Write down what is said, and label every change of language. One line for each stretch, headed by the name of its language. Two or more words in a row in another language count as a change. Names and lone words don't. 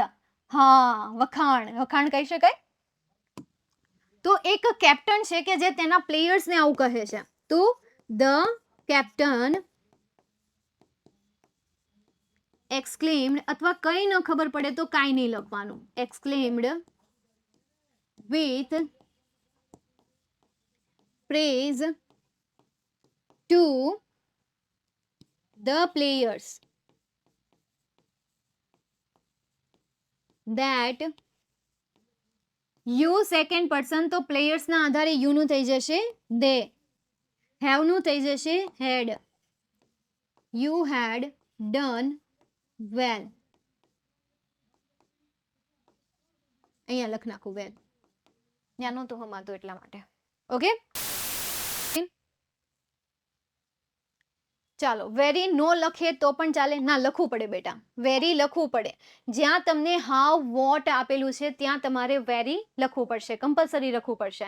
Gujarati: હા, વખાણ કહી શકાય. તો એક કેપ્ટન છે કે જે તેના પ્લેયર્સને આવું કહે છે. તો
English: the captain exclaimed,
Gujarati: અથવા કંઈ ન ખબર પડે તો કાંઈ નહીં લખવાનું, એક્સક્લેમ્ડ
English: with praise to the players that you second person,
Gujarati: તો players ના આધારે you નું થઈ જશે they, have નું થઈ જશે had,
English: you had done well.
Gujarati: અહીંયા લખ નાખું well, ત્યાં નહોતું હમાતું એટલા માટે. ઓકે, ચાલો વેરી નો લખીએ તો પણ ચાલે, ના લખવું પડે બેટા, વેરી લખવું પડે. જ્યાં તમને
English: how what
Gujarati: આપેલું છે ત્યાં તમારે વેરી લખવું પડશે, કમ્પલસરી લખવું પડશે.